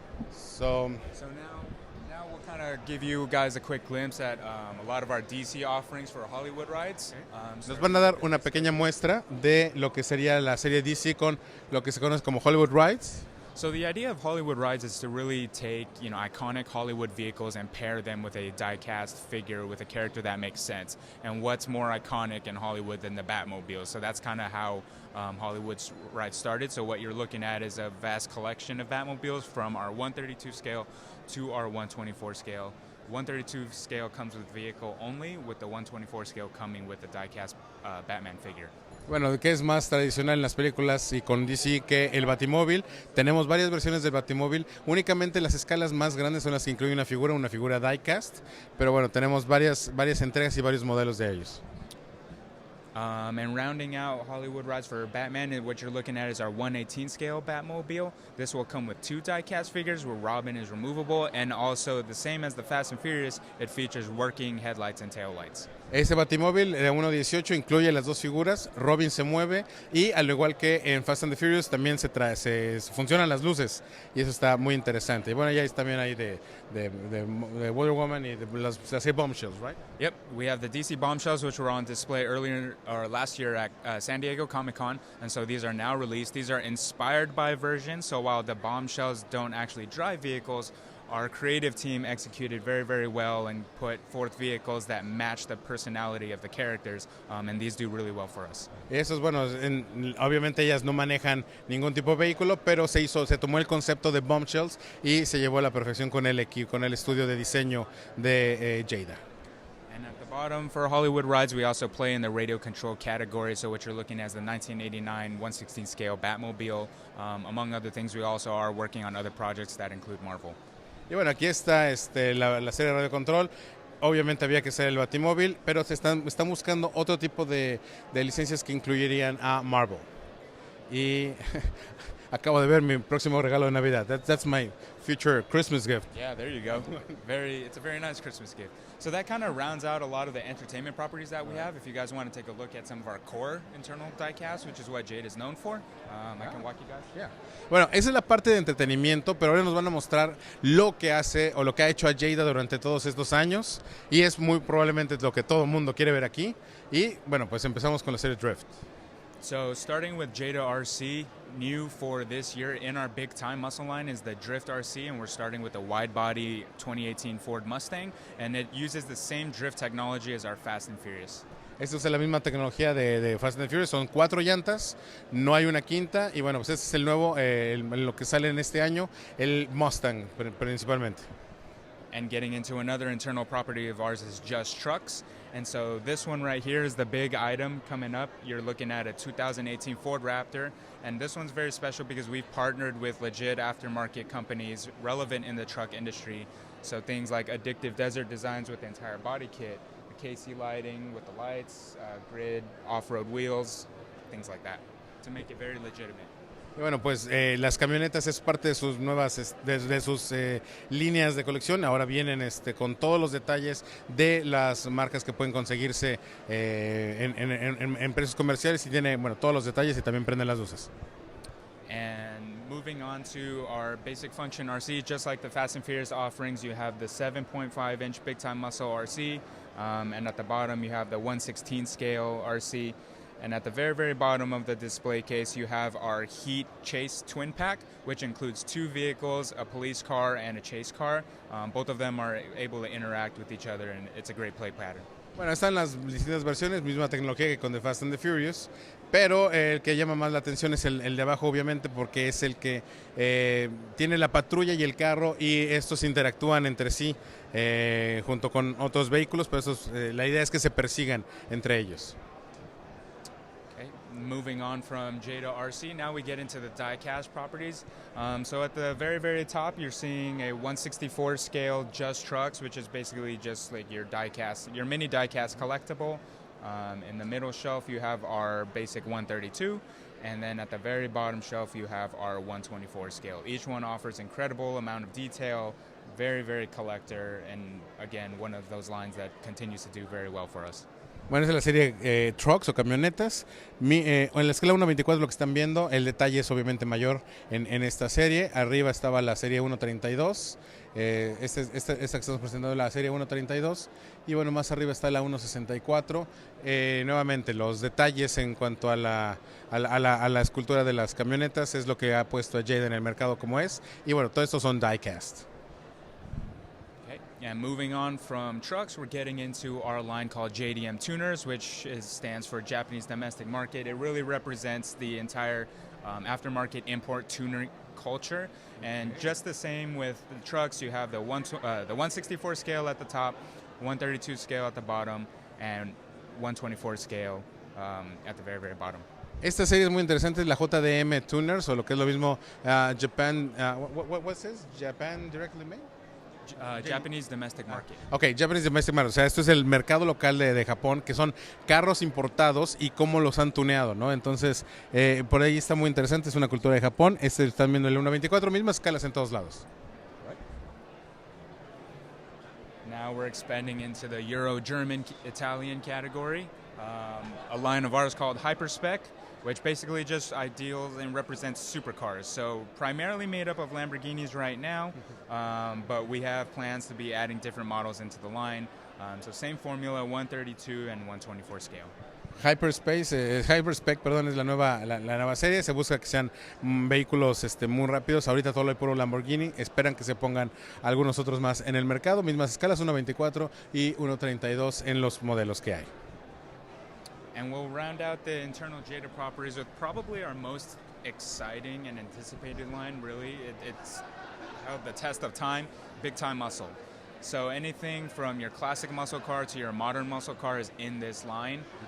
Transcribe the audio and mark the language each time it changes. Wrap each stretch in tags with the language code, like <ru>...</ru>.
<en>So now we'll kind of give you guys a quick glimpse at a lot of our DC offerings for Hollywood Rides.</en> <es>Nos van a dar una pequeña muestra de lo que sería la serie DC con lo que se conoce como Hollywood Rides.</es> <en>So the idea of Hollywood Rides is to really take, iconic Hollywood vehicles and pair them with a die-cast figure with a character that makes sense. And what's more iconic in Hollywood than the Batmobile? So that's kind of how Hollywood's Rides started. So what you're looking at is a vast collection of Batmobiles from our 132 scale to our 124 scale. 132 scale comes with vehicle only, with the 124 scale coming with the die-cast Batman figure.</en> <es>Bueno, que es más tradicional en las películas y con DC que el Batimóvil. Tenemos varias versiones del Batimóvil. Únicamente las escalas más grandes son las que incluyen una figura die-cast. Pero bueno, tenemos varias entregas y varios modelos de ellos.</es> <en>And rounding out Hollywood Rides for Batman, what you're looking at is our 118 scale Batmobile. This will come with 2 die-cast figures where Robin is removable, and also the same as the Fast and Furious, it features working headlights and taillights.</en> <es>Ese Batimóvil 1.18 incluye las dos figuras, Robin se mueve y al igual que en Fast and the Furious también se funcionan las luces y eso está muy interesante. Y bueno, ya también hay de Wonder Woman y de las bombshells, right?</es> <en>Yep, we have the DC bombshells, which were on display earlier or last year at San Diego Comic-Con, and so these are now released. These are inspired by versions, so while the bombshells don't actually drive vehicles, our creative team executed very, very well and put forth vehicles that match the personality of the characters, and these do really well for us.</en> <es>Eso es bueno, obviamente ellas no manejan ningún tipo de vehículo, pero se tomó el concepto de bombshells y se llevó a la perfección con el estudio de diseño de Jada.</es> <en>And at the bottom for Hollywood Rides, we also play in the radio control category. So what you're looking at is the 1989 1/16 scale Batmobile. Among other things, we also are working on other projects that include Marvel.</en> <es>Y bueno, aquí está la serie de Radio Control. Obviamente había que ser el Batimóvil, pero están buscando otro tipo de licencias que incluirían a Marvel. Y acabo de ver mi próximo regalo de Navidad.</es> <en>That's my future Christmas gift. Yeah, there you go. It's a very nice Christmas gift. So that kind of rounds out a lot of the entertainment properties that we have. If you guys want to take a look at some of our core internal diecast, which is what Jade is known for, I can walk you guys. Yeah.</en> <es>Bueno, esa es la parte de entretenimiento, pero ahora nos van a mostrar lo que hace o lo que ha hecho a Jada durante todos estos años y es muy probablemente lo que todo el mundo quiere ver aquí. Y bueno, pues empezamos con la serie Drift.</es> <en>So starting with Jada RC, new for this year in our big time muscle line is the Drift RC, and we're starting with a wide body 2018 Ford Mustang, and it uses the same drift technology as our Fast and Furious.</en> <es>Esta es la misma tecnología de Fast and Furious, son 4 llantas, no hay una quinta y bueno, pues este es el nuevo, lo que sale en este año, el Mustang principalmente.</es> <en>And getting into another internal property of ours is Just Trucks. And so this one right here is the big item coming up. You're looking at a 2018 Ford Raptor. And this one's very special because we've partnered with legit aftermarket companies relevant in the truck industry. So things like Addictive Desert Designs with the entire body kit, the KC lighting with the lights, grid, off-road wheels, things like that, to make it very legitimate.</en> <es>Y bueno, pues las camionetas es parte de sus nuevas, de sus líneas de colección. Ahora vienen con todos los detalles de las marcas que pueden conseguirse en precios comerciales y tiene, bueno, todos los detalles y también prenden las luces.</es> <en>And moving on to our basic function RC, just like the Fast and Furious offerings, you have the 7.5-inch big time muscle RC, and at the bottom you have the 1/16 scale RC. And at the very, very bottom of the display case, you have our Heat Chase Twin Pack, which includes 2 vehicles, a police car and a chase car. Both of them are able to interact with each other, and it's a great play pattern.</en> <es>Bueno, están las distintas versiones, misma tecnología que con The Fast and the Furious, pero el que llama más la atención es el de abajo, obviamente, porque es el que tiene la patrulla y el carro y estos interactúan entre sí junto con otros vehículos, pero la idea es que se persigan entre ellos.</es> <en>Moving on from Jada RC, now we get into the die-cast properties. So at the very, very top, you're seeing a 1/64 scale Just Trucks, which is basically just like your die-cast, your mini die-cast collectible. In the middle shelf, you have our basic 132, and then at the very bottom shelf, you have our 1/24 scale. Each one offers incredible amount of detail, very, very collector, and again, one of those lines that continues to do very well for us.</en> <es>Bueno, esa es la serie Trucks o camionetas. En la escala 1.24 lo que están viendo, el detalle es obviamente mayor en esta serie. Arriba estaba la serie 1.32. Esta que estamos presentando es la serie 1.32. Y bueno, más arriba está la 1.64. Nuevamente, los detalles en cuanto a la escultura de las camionetas es lo que ha puesto a Jada en el mercado como es. Y bueno, todo esto son diecast.</es> <en>And moving on from trucks, we're getting into our line called JDM Tuners, which stands for Japanese Domestic Market. It really represents the entire aftermarket import tuner culture. And just the same with the trucks, you have the 1/64 scale at the top, 1/32 scale at the bottom, and 1/24 scale at the very, very bottom.</en> <es>Esta serie es muy interesante, es la JDM Tuners, o lo que es lo mismo Japan,</es> <en>what's this? Japan Directly Made? Japanese Domestic Market.</en> <es>Ok, Japanese Domestic Market, o sea, esto es el mercado local de Japón, que son carros importados y cómo los han tuneado, ¿no? Entonces, por ahí está muy interesante, es una cultura de Japón. Están viendo el 1.24, mismas escalas en todos lados.</es> <en>Now we're expanding into the Euro, German, Italian category. A line of ours called Hyperspec, which basically just ideals and represents supercars. So primarily made up of Lamborghinis right now, but we have plans to be adding different models into the line. So same formula, 132 and 124 scale.</en> <es>Hyperspec, perdón, es la nueva serie. Se busca que sean vehículos muy rápidos. Ahorita todo lo hay puro Lamborghini. Esperan que se pongan algunos otros más en el mercado. Mismas escalas, 1.24 y 1.32 en los modelos que hay.</es> <en>And we'll round out the internal Jada properties with probably our most exciting and anticipated line, really. It's held the test of time, big time muscle. So anything from your classic muscle car to your modern muscle car is in this line.</en>